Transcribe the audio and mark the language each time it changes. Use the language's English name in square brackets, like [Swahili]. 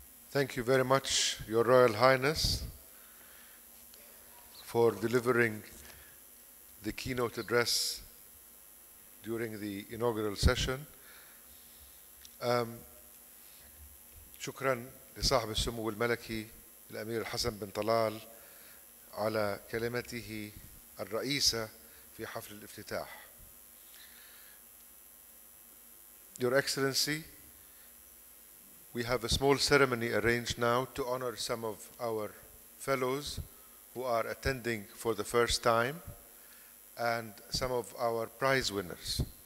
[English] Thank you very much, Your Royal Highness, for delivering the keynote address during the inaugural session. [Arabic] شكرا لصاحب السمو الملكي الأمير الحسن بن طلال على كلمته الرئيسة في حفل الافتتاح. [English] Your Excellency, we have a small ceremony arranged now to honor some of our fellows who are attending for the first time and some of our prize winners.